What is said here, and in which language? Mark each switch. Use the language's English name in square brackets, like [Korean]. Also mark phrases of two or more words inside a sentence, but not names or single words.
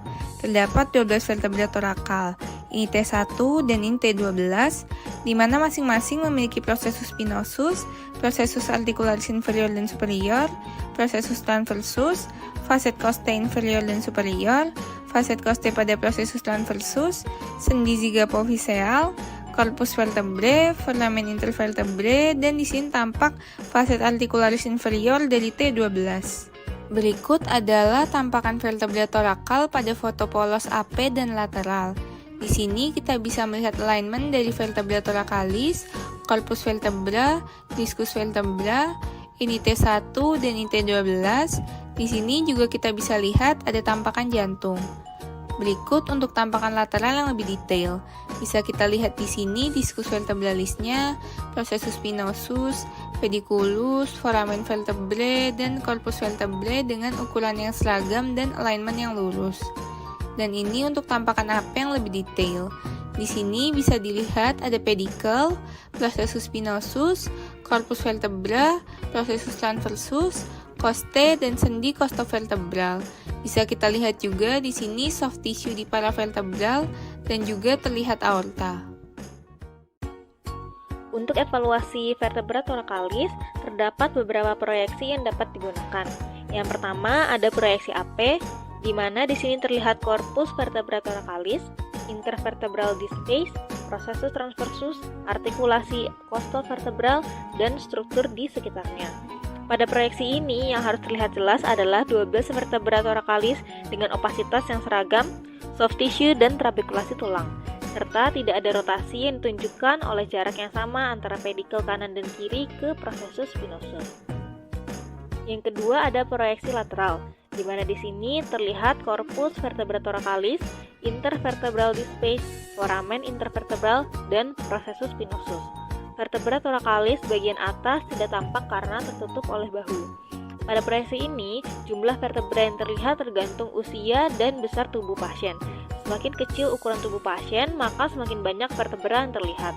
[Indonesian] Terdapat 12 vertebra thorakal, ini T1 dan ini T12, di mana masing-masing memiliki [Latin] processus spinosus, processus articularis inferior [Indonesian] dan [Latin] superior, processus transversus, facet costae inferior [Indonesian] dan [Latin] superior, facet costae [Indonesian] pada [Latin] processus transversus, [Indonesian] sendi zygapophyseal, [Latin] corpus vertebrae, foramen intervertebrae, [Indonesian] dan di sini tampak [Latin] facet articularis inferior [Indonesian] dari T12. Berikut adalah tampakan vertebra thorakal pada foto polos AP dan lateral. Di sini kita bisa melihat alignment dari [Latin] vertebra thoracalis, corpus vertebra, discus vertebra, [Indonesian] ini T1 dan ini T12. Di sini juga kita bisa lihat ada tampakan jantung. Berikut untuk tampakan lateral yang lebih detail. Bisa kita lihat di sini [Latin] discus vertebralisnya, processus spinosus, pediculus, foramen vertebrae, [Indonesian] dan [Latin] corpus vertebrae [Indonesian] dengan ukuran yang seragam dan alignment yang lurus. Dan ini untuk tampakan AP yang lebih detail. Di sini bisa dilihat ada pedicle, [Latin] processus spinosus, corpus vertebra, processus transversus, costae, [Indonesian] dan sendi costovertebral. Bisa kita lihat juga di sini [English] soft tissue [Indonesian] di paravertebral dan juga terlihat aorta. Untuk evaluasi [Latin] vertebra thoracalis, [Indonesian] terdapat beberapa proyeksi yang dapat digunakan. Yang pertama ada proyeksi AP, di mana di sini terlihat [Latin] corpus vertebra thoracalis, [English] intervertebral disc space, [Latin] processus transversus, [Indonesian] artikulasi costovertebral, dan struktur di sekitarnya. Pada proyeksi ini yang harus terlihat jelas adalah 12 [Latin] vertebra thoracalis [Indonesian] dengan opasitas yang seragam, [English] soft tissue, [Indonesian] dan trabekulasi tulang, serta tidak ada rotasi yang ditunjukkan oleh jarak yang sama antara pedicle kanan dan kiri ke [Latin] processus spinosus. [Indonesian] Yang kedua ada proyeksi lateral, di mana di sini terlihat [Latin] corpus vertebra thoracalis, [English] intervertebral disc space, [Latin] foramen intervertebral, [Indonesian] dan [Latin] processus spinosus. Vertebra thoracalis [Indonesian] bagian atas tidak tampak karena tertutup oleh bahu. Pada proyeksi ini, jumlah vertebra yang terlihat tergantung usia dan besar tubuh pasien. Semakin kecil ukuran tubuh pasien, maka semakin banyak vertebra yang terlihat.